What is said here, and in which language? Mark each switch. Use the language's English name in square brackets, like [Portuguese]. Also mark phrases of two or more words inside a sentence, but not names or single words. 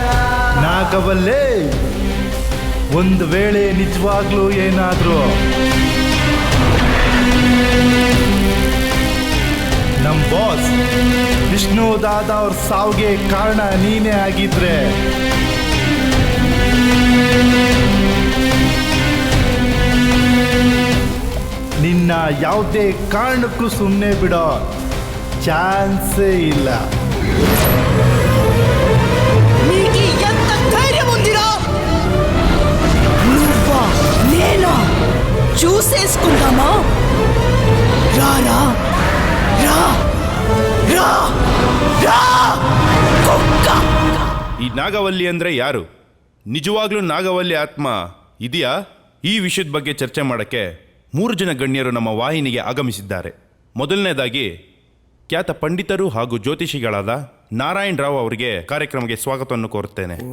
[Kannada] ನಾಗವಲ್ಲೇ ಒಂದು ವೇಳೆ ನಿಜವಾಗ್ಲೂ ಏನಾದ್ರು ನಮ್ ಬಾಸ್ ವಿಷ್ಣು ದಾದ ಅವ್ರ ಸಾವಿಗೆ ಕಾರಣ ನೀನೇ ಆಗಿದ್ರೆ ನಿನ್ನ ಯಾವುದೇ ಕಾರಣಕ್ಕೂ ಸುಮ್ಮನೆ ಬಿಡೋ ಚಾನ್ಸೇ ಇಲ್ಲ. [Telugu] చూసేసుకుందామా రారా రా రా రా కుక్క. [Kannada] ಈ ನಾಗವಲ್ಲಿ ಅಂದ್ರೆ ಯಾರು? ನಿಜವಾಗ್ಲೂ ನಾಗವಲ್ಲಿ ಆತ್ಮ ಇದೆಯಾ? ಈ ವಿಷಯದ ಬಗ್ಗೆ ಚರ್ಚೆ ಮಾಡಕ್ಕೆ 3 ಜನ ಗಣ್ಯರು ನಮ್ಮ ವಾಹಿನಿಗೆ ಆಗಮಿಸಿದ್ದಾರೆ. ಮೊದಲನೇದಾಗಿ ಖ್ಯಾತ ಪಂಡಿತರು ಹಾಗೂ ಜ್ಯೋತಿಷಿಗಳಾದ ನಾರಾಯಣ್ ರಾವ್ ಅವರಿಗೆ ಕಾರ್ಯಕ್ರಮಕ್ಕೆ ಸ್ವಾಗತವನ್ನು ಕೋರುತ್ತೇನೆ.